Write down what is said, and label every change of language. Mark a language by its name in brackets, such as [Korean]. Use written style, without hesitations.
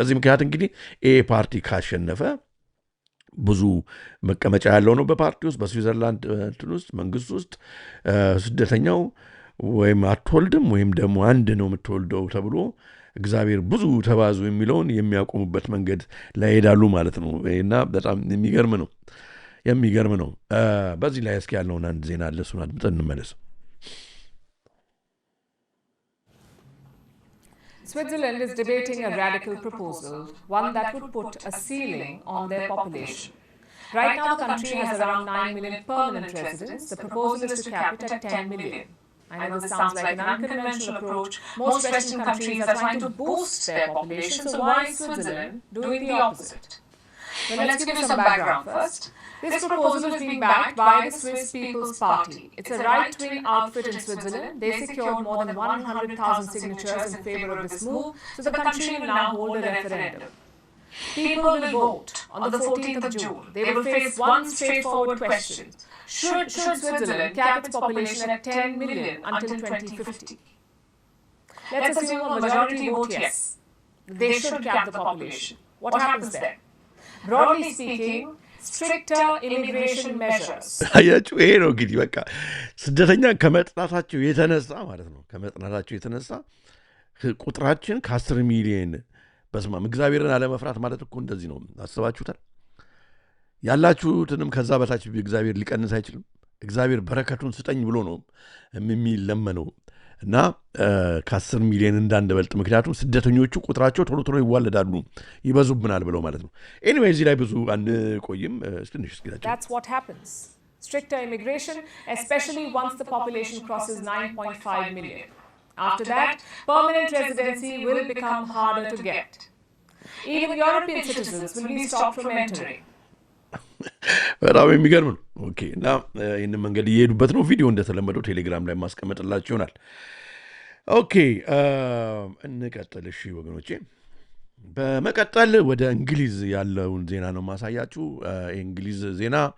[Amharic] በዚህ ምክንያት እንግዲህ ፓርቲ ካሸነፈ ብዙ መቀመጫ ያለው ነው በፓርቲ ውስጥ በስዊዘርላንድ ውስጥ መንግስት ውስጥ ስደተኛው ወይም አትወልድም ወይም ደግሞ አንድ ነው የምትወልደው ተብሎ እግዚአብሔር ብዙ ተባዙ የሚለውን የሚያቆሙበት መንገድ ላይ ሄዳሉ ማለት ነው። እና በጣም የሚገርም ነው። በዚህ ላይ እስኪ ያለውን አንድ ዜና አለ፣ እሱን አድምጠን እንመለስ። [English] Switzerland is debating a radical proposal, one that would put a ceiling on their population. Right now, the country has around 9 million permanent residents. The proposal is to cap it at 10 million. I know this sounds like an unconventional approach. Most Western countries are trying to boost their population, so why is Switzerland doing the opposite? Well, let's give you some background first. This proposal is being backed by the Swiss People's Party. It's a right-wing outfit in Switzerland. They secured more than 100,000 signatures in favor of this move, so the country will now hold a referendum. People will vote on the 14th of June. They will face one straightforward question. Should Switzerland cap its population at 10 million until 2050? Let's assume a majority vote yes. They should cap the population. What happens then? Broadly speaking, stricter immigration measures. [Amharic] አያችሁ፣ ይሄ ነው እንግዲህ በቃ ስደተኛ ከመጥናታቸው የተነሳ ማለት ነው። ከመጥናታቸው የተነሳ ቁጥራችን ከ10 ሚሊዮን በስማም እግዚአብሔርን አለመፍራት ማለት እኮ እንደዚህ ነው። አስባችሁታል? ያላችሁትንም ከዛ በታች እግዚአብሔር ሊቀንስ አይችልም። እግዚአብሔር በረከቱን ስጠኝ ብሎ ነው የሚለመነው እና ከ10 ሚሊዮን እንዳንበልጥ ምክንያቱም ስደተኞቹ ቁጥራቸው ቶሎ ቶሎ ይዋለዳሉ ይበዙብናል ብለው ማለት ነው። ኤኒዌይ እዚህ ላይ ብዙ አንቆይም ትንሽ እስኪላቸው [English] That's what happens. Stricter immigration, especially once the population crosses 9.5 million. After that, permanent residency will become harder to get. Even European citizens will be stopped from entering. [Amharic] በጣም የሚገርም ነው። ኦኬ እና ይህንን መንገድ እየሄዱበት ነው። ቪዲዮ እንደተለመደው ቴሌግራም ላይ ማስቀመጥላችሁ ይሆናል። ኦኬ እንቀጥል። እሺ ወገኖቼ፣ በመቀጠል ወደ እንግሊዝ ያለውን ዜና ነው ማሳያችሁ። የእንግሊዝ ዜና